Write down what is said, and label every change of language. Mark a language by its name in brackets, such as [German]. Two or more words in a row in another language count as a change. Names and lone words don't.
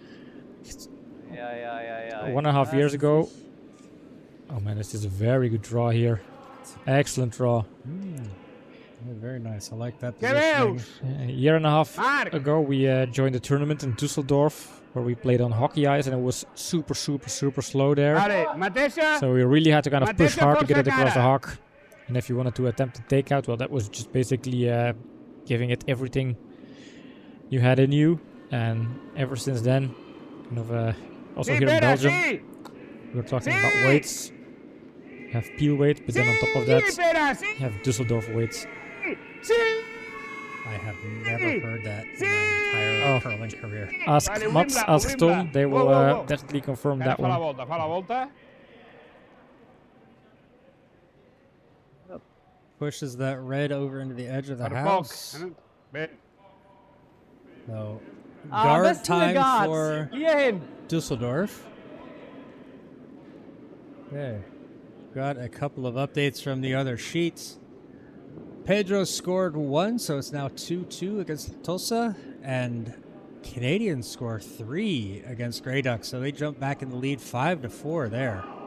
[English] 1.5 years ago. Oh man, this is a very good draw here. Excellent draw. Yeah, very nice. I like that [Catalan] Que [English] positioning. [Catalan] veus? [English] A year and a half Mark! ago, we joined a tournament in Dusseldorf where we played on hockey ice, and it was super slow there. [Catalan] Vale, mateixa... [English] So we really had to kind of push hard to get it across the [Catalan] Cara. [English] hawk. And if you wanted to attempt a takeout, well, that was just basically giving it everything you had in you. And ever since then, kind of also [Catalan] Sí, [English] here in [Catalan] Pere, [English] Belgium, [Catalan] sí! [English] we were talking about [Catalan] Sí! [English] weights. You have peel weight, but then on top of that, [Catalan] Sí, Pere, sí! [English] you have Dusseldorf weights. [Catalan] Sí! [English] I have never heard that in my entire curling career. Ask [Catalan] Vale, [English] Mats, Wimba, ask Tom, Wimba. they will Whoa, whoa. definitely confirm [Catalan] Ara [English] that [Catalan] fa la [English] one. [Catalan] volta, fa la volta. [English] Pushes that red over into the edge of the [Catalan] Per poc. [English] house. [Catalan] Bé. [English] So [German] Am [English] guard [German] besten eine [English] time Guard. for [German] Hierhin. [English] Dusseldorf. Okay. Got a couple of updates from the other sheets. Pedro scored 1, so it's now 2-2 against Tulsa. And Canadians score 3 against Grey Ducks, so they jump back in the lead 5-4 there.